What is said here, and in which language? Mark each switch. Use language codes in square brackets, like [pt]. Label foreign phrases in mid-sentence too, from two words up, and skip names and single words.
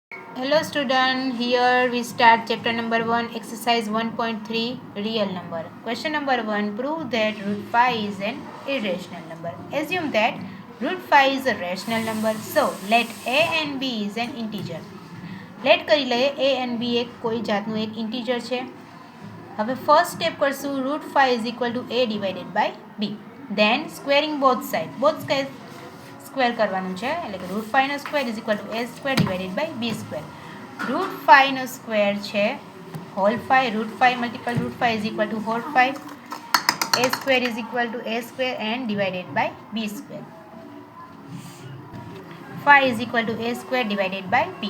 [en] Hello student, here we start chapter number 1, exercise 1.3, real number. Question number 1, prove that root 5 is an irrational number. Assume that root 5 is a rational number. So, let a and b is an integer. [gu] Let કરી લઈએ [en] a and b [gu] એક કોઈ જાતનું એક integer છે. [en] હવે first step કરશું root 5 is equal to a divided by b. Then squaring both sides. Both sides [gu] સ્ક્વેર કરવાનું છે એટલે કે રૂટ 5 નો [en] square is equal to a square divided by b square. રૂટ 5 નો સ્ક્વેર છે whole 5, root 5 multiple root 5 is equal to whole 5, a square is equal to a square and divided by b square. 5 is equal to a square divided by b.